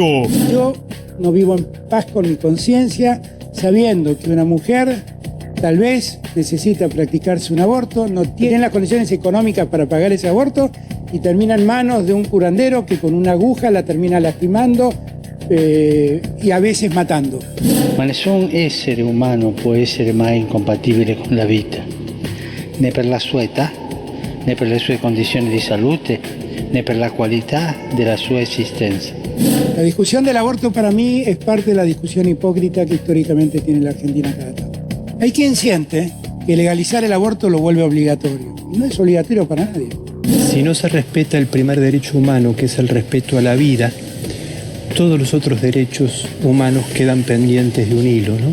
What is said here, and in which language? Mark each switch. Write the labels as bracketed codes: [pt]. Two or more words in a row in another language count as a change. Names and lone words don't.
[es] Yo no vivo en paz con mi conciencia, sabiendo que una mujer tal vez necesita practicarse un aborto, no tiene las condiciones económicas para pagar ese aborto y termina en manos de un curandero que con una aguja la termina lastimando e a veces matando. [it] Ma nessun essere umano può essere mai incompatibile con la vita, né per la sua età, né per le sue condizioni di salute, né per la qualità della sua esistenza. [es] La discusión del aborto para mí es parte de la discusión hipócrita que históricamente tiene la Argentina cada tanto. Hay quien siente que legalizar el aborto lo vuelve obligatorio. Y no es obligatorio para nadie. Si no se respeta el primer derecho humano, que es el respeto a la vida, todos los otros derechos humanos quedan pendientes de un hilo, ¿no?